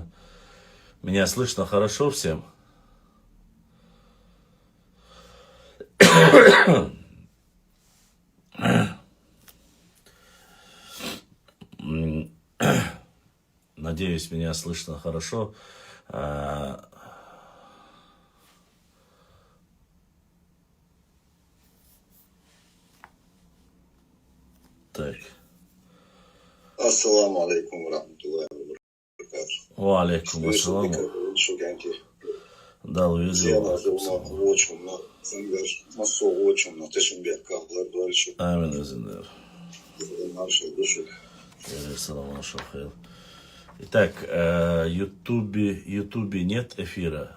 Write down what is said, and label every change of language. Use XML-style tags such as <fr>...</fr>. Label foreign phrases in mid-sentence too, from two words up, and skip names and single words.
<ru>Меня слышно хорошо всем? Надеюсь, меня слышно хорошо. Так.</ru> <ar>السلام عليكم ورحمة الله وبركاته. وعليكم السلام.</ar> <ru>Да, Итак, в Ютубе нет эфира.</ru>